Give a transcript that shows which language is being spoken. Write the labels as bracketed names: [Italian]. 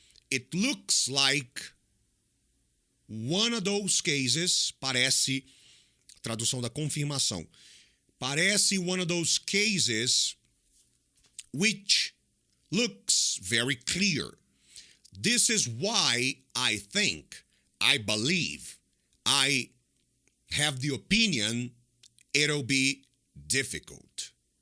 [English] It looks like one of those cases. [Portuguese] Parece, tradução da confirmação. Parece [English] one of those cases which looks very clear. This is why I think, I believe, I have the opinion it'll be difficult.